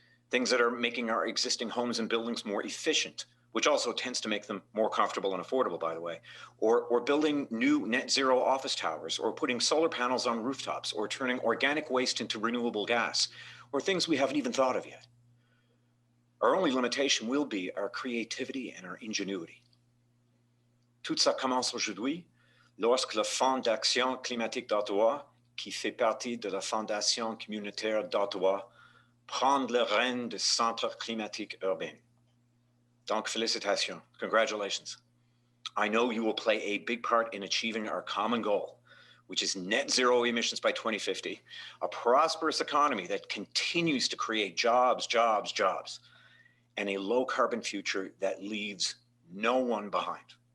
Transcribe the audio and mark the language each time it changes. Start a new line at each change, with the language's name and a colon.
English: Things that are making our existing homes and buildings more efficient, which also tends to make them more comfortable and affordable, by the way, or building new net zero office towers, or putting solar panels on rooftops, or turning organic waste into renewable gas, or things we haven't even thought of yet. Our only limitation will be our creativity and our ingenuity.
French: Tout ça commence aujourd'hui lorsque le Fonds d'action climatique d'Ottawa, qui fait partie de la Fondation communautaire d'Ottawa, prend le règne du Centre climatique urbain. Donc, félicitations.
English: Congratulations. I know you will play a big part in achieving our common goal, which is net zero emissions by 2050, a prosperous economy that continues to create jobs, and a low carbon future that leaves no one behind.